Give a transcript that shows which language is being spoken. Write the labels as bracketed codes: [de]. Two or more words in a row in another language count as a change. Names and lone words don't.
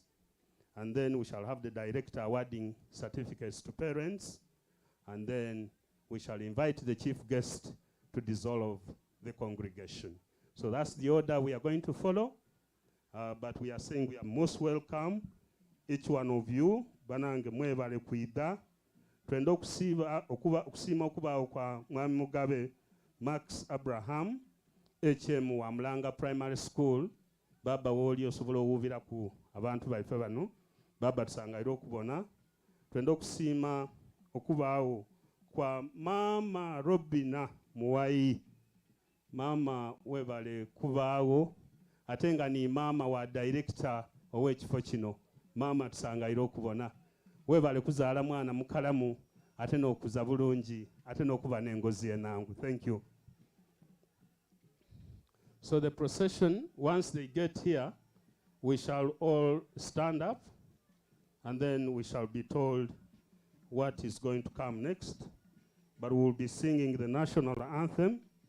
[en] And then we shall have the director awarding certificates to parents. And then we shall invite the chief guest to dissolve the congregation. So that's the order we are going to follow. But we are saying we are most welcome, each one of you. [xog] Banange mwebale kwida. Twenda okusiima okubaawo kwa Mwami Mugabe Max Abraham, HM wa Mulanga Primary School. Baba woli osobola owuubira ku abantu baife bano. Baba tusangaire okubona. Twenda okusiima okubaawo kwa Mama Robina Muwayi. Mama webale kubaawo ate nga ni mama wa director ow'ekifo kino. Mama tusangaire okubona. Webale kuzaala mwana mukalamu ate n'okuza bulungi ate n'okuba n'engozi enangu. [en] Thank you. So the procession, once they get here, we shall all stand up and then we shall be told what is going to come next. But we will be singing the national anthem.